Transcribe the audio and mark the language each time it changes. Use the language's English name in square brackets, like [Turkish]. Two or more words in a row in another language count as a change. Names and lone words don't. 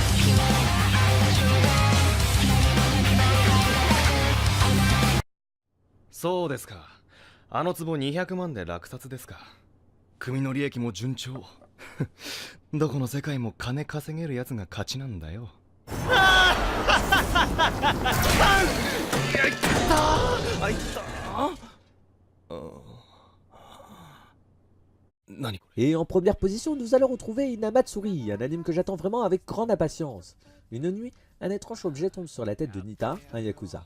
[Japanese] そうですか。あの壺200万で落札ですか。組の利益も順調。どこの世界も金稼げるやつが勝ちなんだよ。 [French] Et en première position, nous allons retrouver Ina Matsuri, un anime que j'attends vraiment avec grande impatience. Une nuit, un étrange objet tombe sur la tête de Nita, un yakuza.